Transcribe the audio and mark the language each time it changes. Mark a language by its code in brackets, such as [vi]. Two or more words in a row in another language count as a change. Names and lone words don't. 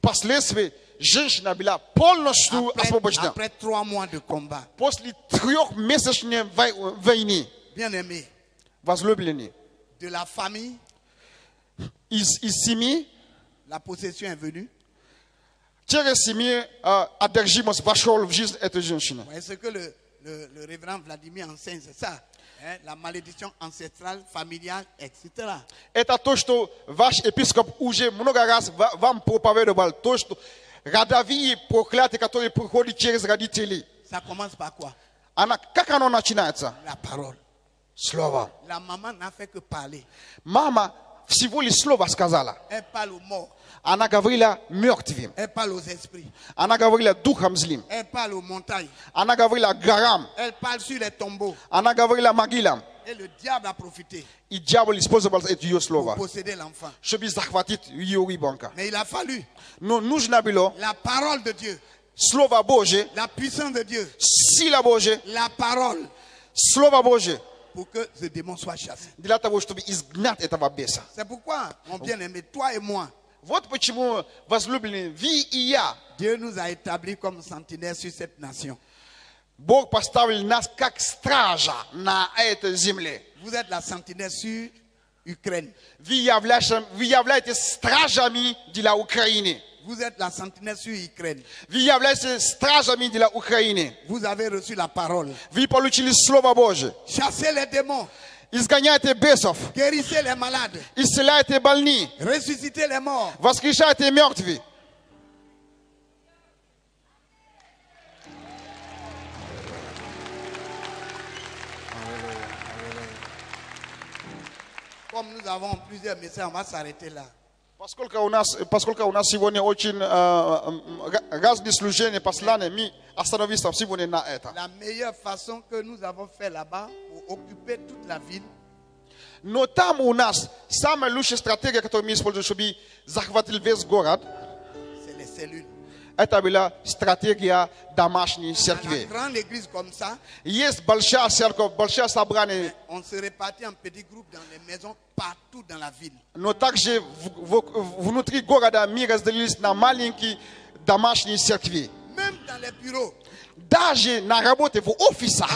[ru] Впоследствии женщина была полностью освобождена. [fr] Après 3 mois de combat. [ru] После трехмесячной войны, [fr] Bien-aimé, [ru] возлюбленные, [fr] de la famille, [ru] из семьи, [fr] la possession est venue. [ru] через семью одержимость вошел в жизнь этой женщины. [fr] Vous voyez ce que le révérend Vladimir enseigne, c'est ça. Hein, la malédiction ancestrale, familiale, etc. [ru] Это то, что ваш епископ уже много раз вам проповедовал. То, что родовые проклятия, которые приходят через родителей. [fr] Ça commence par quoi? [ru] Как оно начинается? [fr] La parole. [ru] Слово. [fr] La maman n'a fait que parler. [ru] Мама всего лишь слово сказала. [fr] Elle parle aux morts. [ru] Она говорила мертвым. [fr] Elle parle aux esprits. [ru] Она говорила духом злым. [fr] Elle parle aux montagnes. [ru] Она говорила горам. [fr] Elle parle sur les tombeaux. [ru] Она говорила могилам. [fr] Et le diable a profité [ru] И дьявол использовал это ее [fr] pour [ru] слово, [fr] posséder l'enfant. [ru] чтобы захватить ее ребенка. [fr] Mais il a fallu [ru] Но нужно было [fr] la parole de Dieu, [ru] Слово Божие, [fr] la puissance de Dieu, [ru] сила Божия, [fr] la parole [ru] Слово Божие, [fr] pour que ce démon soit chassé. [ru] для того, чтобы изгнать этого беса. [fr] C'est pourquoi, mon bien-aimé, toi et moi, [ru] Вот почему, возлюбленные, вы и я, [fr] Dieu nous a établis comme sentinelles sur cette nation. [ru] Бог поставил нас как стража на этой земле. [fr] Vous êtes la sentinelle sur Ukraine. [ru] Вы являетесь стражами для Украины. [fr] Vous êtes la sentinelle sur Ukraine. [ru] Вы являетесь стражами для Украины. [fr] Vous avez reçu la parole. [ru] Вы получили Слово Божие. [fr] Chassez les démons. [ru] Изгоняйте бесов, [fr] Guérissez les malades. [ru] исцеляйте больных, [fr] Ressuscitez les morts. [ru] воскрешайте мертвых. [fr] Comme nous avons plusieurs messages, on va s'arrêter là. [ru] Поскольку у нас сегодня очень разные служения, послания, мы остановимся сегодня на это. [fr] La meilleure façon que nous avons fait là-bas pour occuper toute la ville, [ru] Но там у нас самая лучшая стратегия, которую мы используем, чтобы захватить весь город, [fr] c'est les cellules. [ru] это была стратегия домашней [fr] Dans la [ru] церкви. [fr] grande église comme ça, [ru] Есть большая церковь, большое собрание, [fr] on se répartit en petits groupes dans les maisons partout dans la ville. [ru] но также внутри города мы разделились на маленькие домашние церкви. [fr] Même dans les bureaux, [ru] Даже на работе, в офисах,